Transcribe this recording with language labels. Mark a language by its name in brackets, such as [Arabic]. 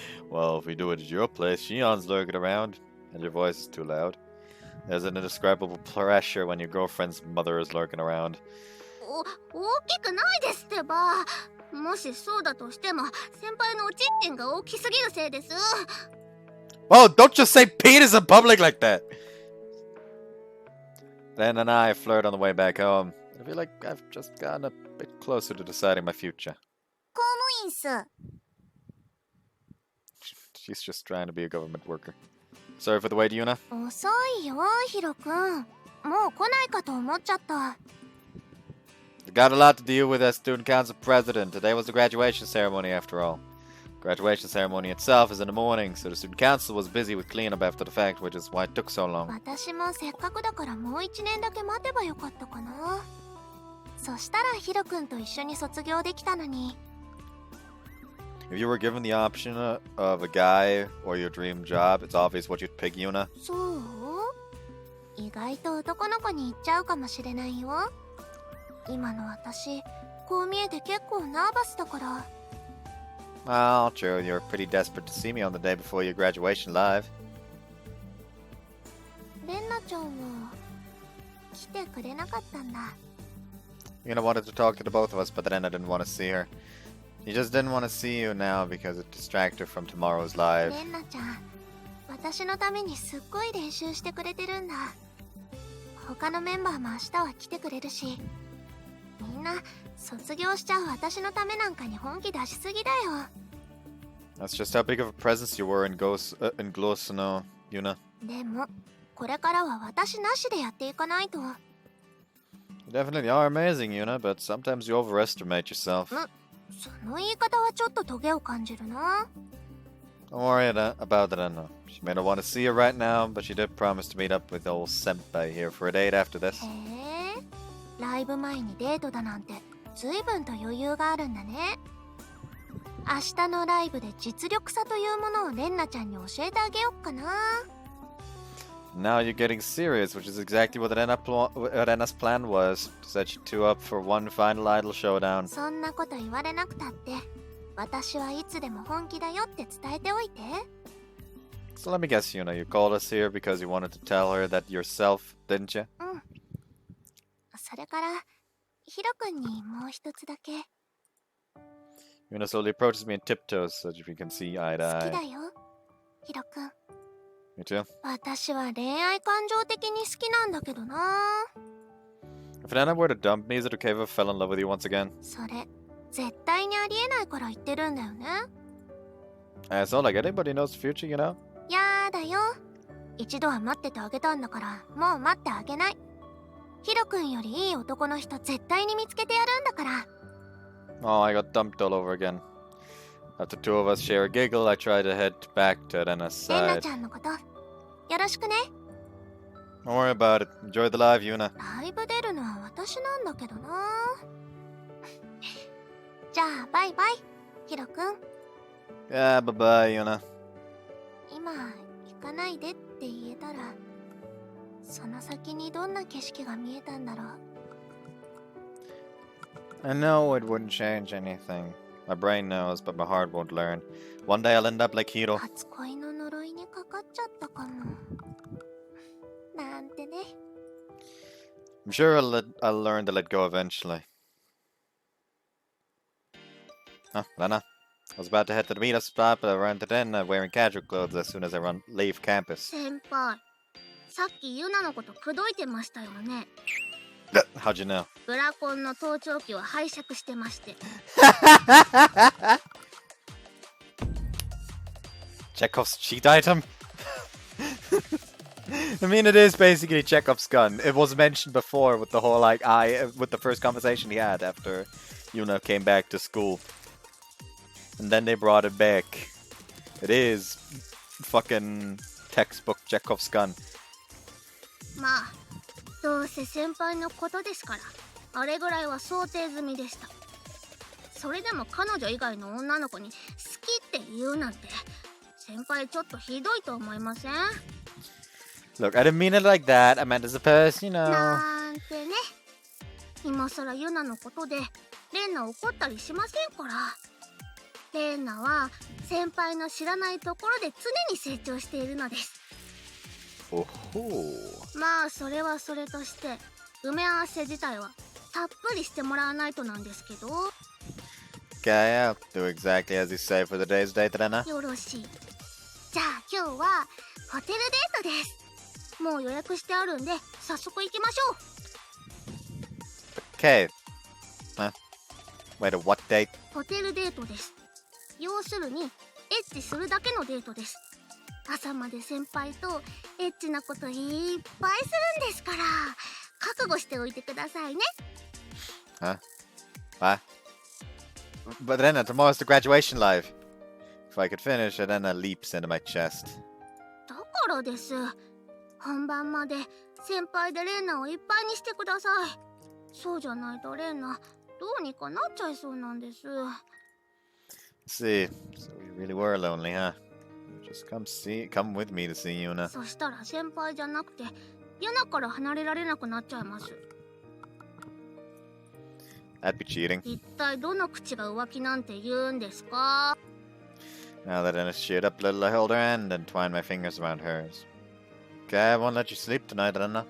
[English] Well, if we do it at your place, Shion's lurking around, and your voice is too loud. There's an indescribable pressure when your girlfriend's mother is lurking around. [Japanese] 大きくないですってば。もしそうだとしても先輩のおちんちんが大きすぎるせいです。 [English] Oh, don't just say penis in public like that! Ren and I flirt on the way back home. I feel like I've just gotten a bit closer to deciding my future. [Japanese] 公務員っす。 [English] She's just trying to be a government worker. Sorry for the wait, Yuna. [Japanese] 遅いよヒロくん。もう来ないかと思っちゃった。 [English] I've got a lot to deal with as student council president. Today was the graduation ceremony after all. Graduation ceremony itself is in the morning, so the student council was busy with cleanup after the fact, which is why it took so long. [Japanese] 私もせっかくだからもう1年だけ待てばよかったかな。そしたらヒロくんと一緒に卒業できたのに。 [English] If you were given the option of a guy or your dream job, it's obvious what you'd pick, Yuna. [Japanese] そう？意外と男の子に行っちゃうかもしれないよ。今の私、こう見えて結構ナーバスだから。 [English] Well, true, you're pretty desperate to see me on the day before your graduation live. [Japanese] レンナちゃんは来てくれなかったんだ。 [English] Yuna wanted to talk to the both of us, but then I didn't want to see her. She just didn't want to see you now because it distracted her from tomorrow's live. [Japanese] レンナちゃん、私のためにすっごい練習してくれてるんだ。他のメンバーも明日は来てくれるし、みんんな卒業しちゃう私のためなんかに本気出しすぎだよ。 [English] That's just how big of a presence you were in Glow Yuna. [Japanese] でもこれからは私なしでやっていかないと。 [English] You definitely are amazing, Yuna, but sometimes you overestimate yourself. [Japanese] その言い方はちょっとトゲを感じるな。 [English] Don't worry about that, Anna. She may not want to see you right now, but she did promise to meet up with old Senpai here for a date after this. [Japanese] へえ、ライブ前にデートだなんて随分と余裕があるんだね。明日のライブで実力差というものをレンナちゃんに教えてあげよっかな。 [English] Now you're getting serious, which is exactly what Renna's plan was, to set you two up for one final idol showdown. [Japanese] そんなこと言われなくたって私はいつでも本気だよって伝えておいて。 [English] So let me guess, Yuna, you called us here because you wanted to tell her that yourself, didn't you? [Japanese] うん。それからヒロ君にもう一つだけ。 [English] Yuna slowly approaches me in tiptoes so that we can see eye to [Japanese] 好きだ [English] eye. [Japanese] よヒロ君。 [English] Me too. [Japanese] 私は恋愛感情的に好きなんだけどな。 [English] If Renna were to dump me, is it okay if I fell in love with you once again? [Japanese] それ絶対にありえないから言ってるんだよね。 [English] It's not like anybody knows the future, you know? [Japanese] やだよ。一度は待っててあげたんだからもう待ってあげない。ヒロ君よりいい男の人絶対に見つけてやるんだから。 [English] Oh, I got dumped all over again. After two of us share a giggle, I try to head back to Renna's [Japanese] レンナ [English] side. [Japanese] ちゃんのことよろしくね。 [English] Don't worry about it. Enjoy the live, Yuna. [Japanese] ライブ出るのは私なんだけどな。じゃあバイバイヒロ君。 [English] Yeah, bye-bye, Yuna. [Japanese] 今行かないでって言えたらその先にどんな景色が見えたんだろう。 [English] I know it wouldn't change anything. My brain knows, but my heart won't learn. One day I'll end up like Hiro. [Japanese] 初恋の呪いにかかっちゃったかもなんてね。 [English] I'm sure I'll learn to let go eventually. Huh, Renna. I was about to head to the meetup spot, but I ran to den wearing casual clothes as soon as I leave campus. [Japanese] 先輩、さっきユナのこと口説いてましたよね。 [English] How'd you know? [Japanese] ブラコンの盗聴器を拝借してまして。 [English] Chekhov's cheat item? I mean, it is basically Chekhov's gun. It was mentioned before with the whole, with the first conversation he had after Yuna came back to school. And then they brought it back. It is fucking textbook Chekhov's gun. [Japanese] まあ、どうせ先輩のことですから、あれぐらいは想定済みでした。それでも彼女以外の女の子に好きって言うなんて、先輩ちょっとひどいと思いません？ [English] Look, I didn't mean it like that. I meant as a person, you know. [Japanese] なんてね。今更ユナのことでレンナ怒ったりしませんから。レンナは先輩の知らないところで常に成長しているのです。 [English] Oh. [Japanese] まあそれはそれとして埋め合わせ自体はたっぷりしてもらわないとなんですけど。 [English] Okay, I'll do exactly as you say for the day's date, Renna. [Japanese] よろしい。じゃあ今日はホテルデートです。もう予約してあるんで早速行きましょう。 [English] Okay. Huh? Wait, a what date? [Japanese] ホテルデートです。要するにエッチするだけのデートです。朝まで先輩とエッチなこといっぱいするんですから覚悟しておいてくださいね。 [English] Huh? What? But Renna, tomorrow's the graduation live. If I could finish, Renna leaps into my chest. [Japanese] だからです。本番まで先輩でレンナをいっぱいにしてください。そうじゃないとレンナどうにかなっちゃいそうなんです。 [English] See, so you really were lonely, huh? Just come with me to see Yuna. [Japanese] そしたら先輩じゃなくてユナから離れられなくなっちゃいます。 [English] That'd be cheating. [Japanese] 一体どの口が浮気なんて言うんですか？ [English] Now that Renna's cheered up a little, I hold her hand and twine my fingers around hers. Okay, I won't let you sleep tonight, Renna.